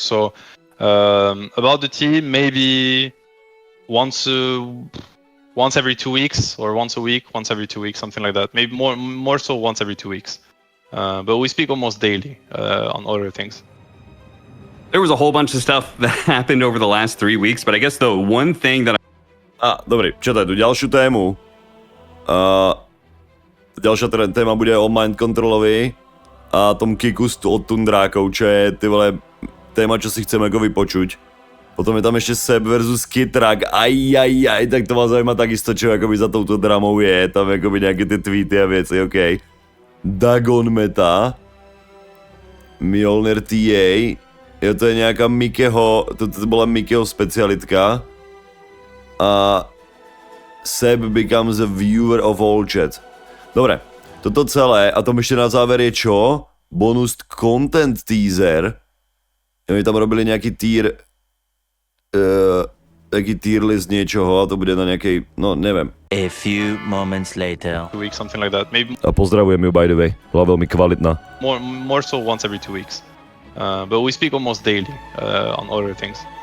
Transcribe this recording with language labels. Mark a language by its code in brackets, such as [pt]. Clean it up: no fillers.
[en] So about the team, maybe once every 2 weeks, or once a week, once every 2 weeks, something like that. Maybe more so once every 2 weeks. But we speak almost daily on other things. There was a whole bunch of stuff that happened over the last 3 weeks, but I guess the one thing that [sk] Dobrý, četaj tu ďalšiu tému. Ďalšia téma bude o mind controlovi a tom kiku od Tundrákov, čo je ty vole téma, čo si chceme ako vypočuť. Potom je tam ešte Seb versus Kitrak, aj, tak to ma zaujíma takisto, čo akoby za touto dramou je, tam akoby nejaké tie tweety a veci, okej. Dagon Meta, Mjolnir TA, jo, to je nejaká Mikeho, to bola Mikeho specialitka. [en] A Seb becomes a viewer of all chat. [sk] Dobre, toto celé, a tom ešte na záver je čo? Bonus content teaser. Oni tam robili nejaký tier, taký tier list niečoho a to bude na nejakej, no neviem. [en] A few moments later. 2 weeks, something like that. Maybe. [sk] A pozdravujem ju, [en] by the way, [sk] bola veľmi kvalitná. [en] More so once every 2 weeks. But we speak almost daily on other things.